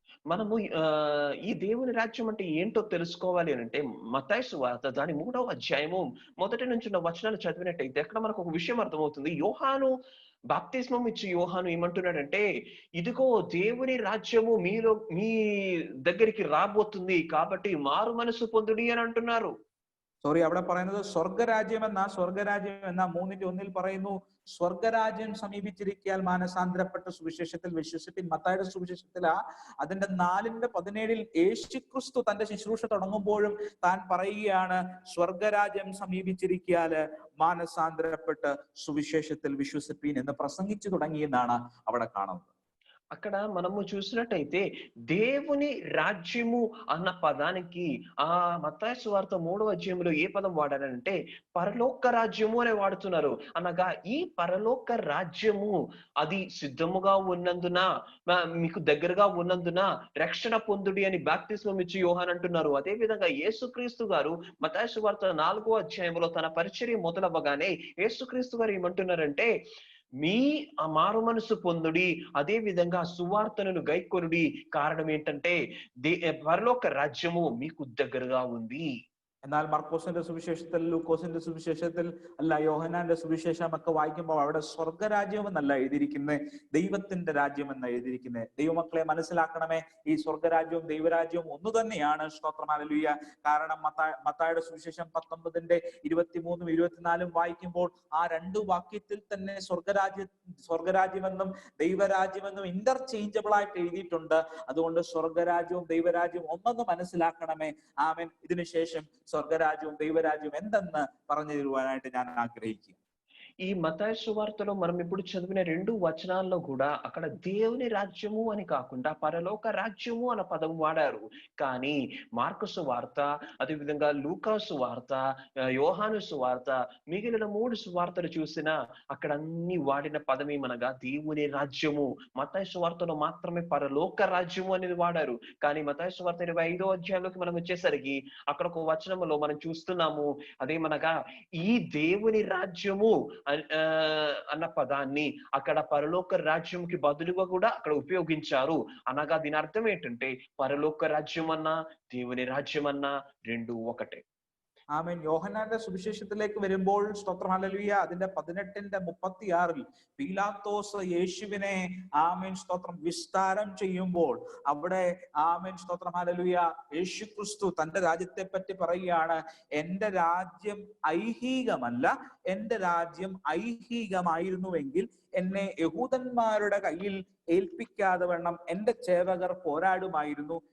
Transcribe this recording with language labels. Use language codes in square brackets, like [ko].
[te] మనము ఈ దేవుని రాజ్యం అంటే ఏంటో తెలుసుకోవాలి అని అంటే మత్తయి సువార్త దాని 3వ అధ్యాయము మొదటి నుంచి ఉన్న వచనాలు చదివినట్టయితే అక్కడ మనకు ఒక విషయం అర్థమవుతుంది. యోహాను బాప్తిస్మం ఇచ్చి యోహాను ఏమంటున్నాడంటే, ఇదిగో దేవుని రాజ్యము మీ దగ్గరికి రాబోతుంది, కాబట్టి మారు మనసు పొందుడి అని అంటున్నారు. [ml] അവിടെ പറയുന്നത് സ്വർഗരാജ്യം എന്ന 3:1 പറയുന്നു, സ്വർഗരാജ്യം സമീപിച്ചിരിക്കാൻ മാനസാന്തരപ്പെട്ട സുവിശേഷത്തിൽ വിശ്വസിപ്പിൻ. മത്തായിയുടെ സുവിശേഷത്തിൽ അതിന്റെ 4:17 യേശുക്രിസ്തു തന്റെ ശുശ്രൂഷ തുടങ്ങുമ്പോഴും താൻ പറയുകയാണ്, സ്വർഗരാജ്യം സമീപിച്ചിരിക്കാൻ മാനസാന്തരപ്പെട്ട് സുവിശേഷത്തിൽ വിശ്വസിപ്പീൻ എന്ന് പ്രസംഗിച്ചു തുടങ്ങിയെന്നാണ് അവിടെ കാണുന്നത്. [te] అక్కడ మనము చూసినట్టయితే దేవుని రాజ్యము అన్న పదానికి ఆ మత్తయి సువార్త 3వ అధ్యాయంలో ఏ పదం వాడారంటే పరలోక రాజ్యము అని వాడుతున్నారు. అనగా ఈ పరలోక రాజ్యము అది సిద్ధముగా ఉన్నందున, మీకు దగ్గరగా ఉన్నందున రక్షణ పొందుడి అని బాప్తిస్మం ఇచ్చి యోహాను అంటున్నారు. అదే విధంగా యేసుక్రీస్తు గారు మత్తయి సువార్త 4వ అధ్యాయంలో తన పరిచర్య మొదలవ్వగానే యేసుక్రీస్తు గారు ఏమంటున్నారంటే, మీ మారు మనసు పొందుడి, అదే విధంగా సువార్తను గైకొనుడి. కారణం ఏంటంటే పరలోక రాజ్యము మీకు దగ్గరగా ఉంది. [ml] എന്നാൽ മർക്കോസിന്റെ സുവിശേഷത്തിൽ, ലൂക്കോസിന്റെ സുവിശേഷത്തിൽ അല്ല, യോഹന്നാന്റെ സുവിശേഷം ഒക്കെ വായിക്കുമ്പോൾ അവിടെ സ്വർഗരാജ്യം എന്നല്ല എഴുതിയിരിക്കുന്നത്, ദൈവത്തിന്റെ രാജ്യം എന്ന് എഴുതിയിരിക്കുന്നത്. ദൈവമക്കളെ മനസ്സിലാക്കണമേ, ഈ സ്വർഗരാജ്യവും ദൈവരാജ്യവും ഒന്നു തന്നെയാണ്. സ്തോത്രം, ഹല്ലേലൂയ. കാരണം മത്തായിയുടെ സുവിശേഷം 19:23-24 വായിക്കുമ്പോൾ ആ 2 വാക്യത്തിൽ തന്നെ സ്വർഗരാജ്യമെന്നും ദൈവരാജ്യമെന്നും ഇന്റർചേഞ്ചബിൾ ആയിട്ട് എഴുതിയിട്ടുണ്ട്. അതുകൊണ്ട് സ്വർഗരാജ്യവും ദൈവരാജ്യവും ഒന്നെന്ന് മനസ്സിലാക്കണമേ. ആമേൻ. ഇതിനുശേഷം സ്വർഗരാജ്യവും ദൈവരാജ്യവും എന്തെന്ന് പറഞ്ഞു തരുവാനായിട്ട് ഞാൻ ആഗ്രഹിക്കുക. [te] ఈ మత్తయి సువార్తలో మనం ఇప్పుడు చదివిన 2 వచనాల్లో కూడా అక్కడ దేవుని రాజ్యము అని కాకుండా పరలోక రాజ్యము అన్న పదం వాడారు. కానీ మార్కు సువార్త, అదే విధంగా లూకా సువార్త, యోహాను సువార్త, మిగిలిన 3 సువార్తలు చూసినా అక్కడ అన్ని వాడిన పదం ఏమనగా దేవుని రాజ్యము. మత్తయి సువార్తలో మాత్రమే పరలోక రాజ్యము అనేది వాడారు. కానీ మత్తయి సువార్త 25వ అధ్యాయంలోకి మనం వచ్చేసరికి అక్కడ ఒక వచనంలో మనం చూస్తున్నాము, అదేమనగా ఈ దేవుని రాజ్యము అన్న పదాన్ని అక్కడ పరలోక రాజ్యంకి బదులుగా కూడా అక్కడ ఉపయోగించారు. అనగా దీని అర్థం ఏంటంటే పరలోక రాజ్యం అన్నా దేవుని రాజ్యం అన్నా 2 ఒకటే. [ml] ആമേൻ. യോഹന്നാന്റെ സുവിശേഷത്തിലേക്ക് വരുമ്പോൾ സ്തോത്രം, ഹല്ലേലൂയ, അതിന്റെ 18:36 പീലാത്തോസ് യേശുവിനെ ആമേൻ സ്തോത്രം വിസ്താരം ചെയ്യുമ്പോൾ അവിടെ ആമേൻ സ്തോത്രം, ഹല്ലേലൂയ, യേശുക്രിസ്തു തന്റെ രാജ്യത്തെ പറ്റി പറയുകയാണ്, എന്റെ രാജ്യം ഐഹികമല്ല, എന്റെ രാജ്യം ഐഹികമായിരുന്നുവെങ്കിൽ എന്നെ യഹൂദന്മാരുടെ കയ്യിൽ ഏൽപ്പിക്കാതെ വണ്ണം എന്റെ സേവകർ പോരാടുമായിരുന്നു.